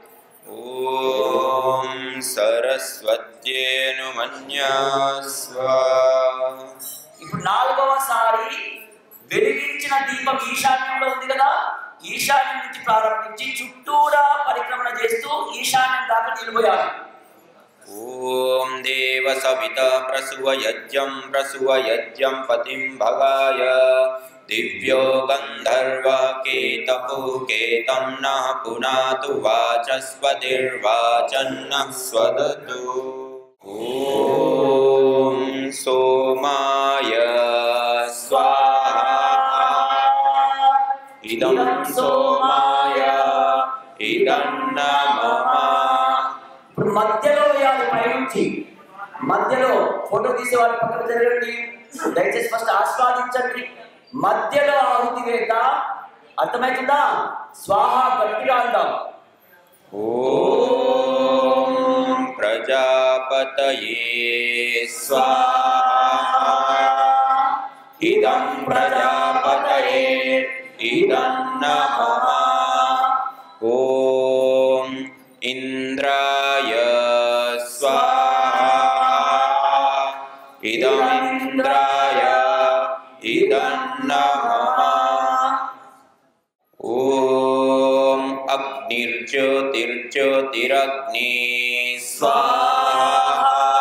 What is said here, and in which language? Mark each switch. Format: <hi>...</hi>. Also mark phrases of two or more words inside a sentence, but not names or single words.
<sa>ఓం సరస్వత్యేనుమన్యస్వ.</sa> <te>ఇప్పుడు నాలుగవసారి వెలిగించిన దీపం ఈశాన్యంలో ఉంది కదా, ఈశాన్యం నుంచి ప్రారంభించి చుట్టూరా పరిక్రమణ చేస్తూ ఈశాన్యం దాకా నీళ్లు పోయాలి.</te> <sa>ओम देव सविता प्रसुवयज्ञं पतिं भगाय दिव्यो गंधर्व केतपो केतं नः पुनातु वाचस्पतिर्वाचन्नः स्वदतु। ओम सोमाय स्वाहा इदं सोमाय इदं नमः।</sa> <te>మధ్యలో వేయాలి. పైనుంచి మధ్యలో ఫోటో తీసే వాళ్ళు పక్కన జరగండి, దయచేసి ఫస్ట్ ఆస్వాదించండి. మధ్యలో ఆహుతి వేత అర్థమవుతుందా? స్వాహ గట్టిగా అందాం.</te> <sa>ఓం ప్రజాపతయే స్వాహా ఇదం ప్రజాపతయే ఇదం నమః. ఓం इंद्राय स्वाहा इदमिन्द्राय इदं नमः. ओम अग्निर्ज्योतिर्ज्योतिरग्नि स्वाहा.</sa>